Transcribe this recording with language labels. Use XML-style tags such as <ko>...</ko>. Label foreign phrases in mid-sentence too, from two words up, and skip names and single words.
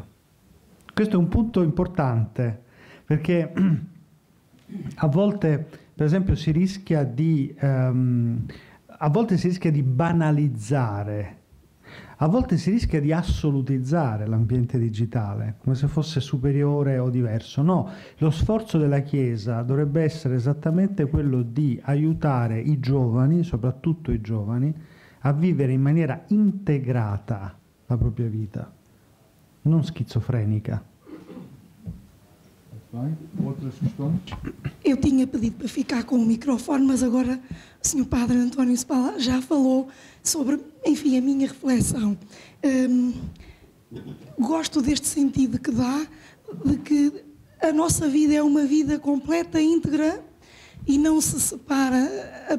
<it>Questo è un punto importante, perché a volte, per esempio, si rischia di banalizzare, a volte si rischia di assolutizzare l'ambiente digitale, come se fosse superiore o diverso. No, lo sforzo della Chiesa dovrebbe essere esattamente quello di aiutare i giovani, soprattutto i giovani, a vivere in maniera integrata la propria vita, non schizofrenica.</it> <pt>Outras questões? Eu tinha pedido para ficar com o microfone, mas agora o Sr. Padre António Spadaro já falou sobre, enfim, a minha reflexão. Gosto deste sentido que dá, de que a nossa vida é uma vida completa, íntegra, e não se separa a</pt>